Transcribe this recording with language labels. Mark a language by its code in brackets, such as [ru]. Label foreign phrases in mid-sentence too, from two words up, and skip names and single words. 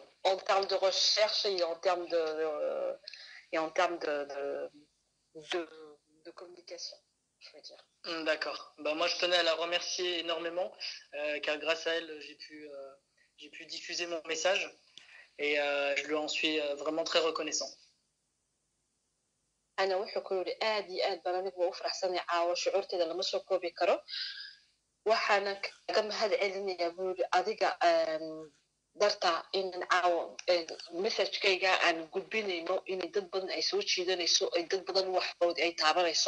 [fr] En termes de recherche et en termes de communication, je veux dire. D'accord. Bah, moi, je tenais à la remercier énormément, car grâce à elle, j'ai pu diffuser mon message et je lui en suis vraiment très reconnaissant. [so] أنا wuxuu ku yidhi aad iyo aad baan anigu u faraxsanay caawa shucuurteeda lama soo koobi karo waxaana kaga mahad celinayaa buu yidhi adiga darta inaan caawa messagekayga aan gudbinayno inay dad badan ay soo jiidanayso ay dad badan waxood ay taabanayso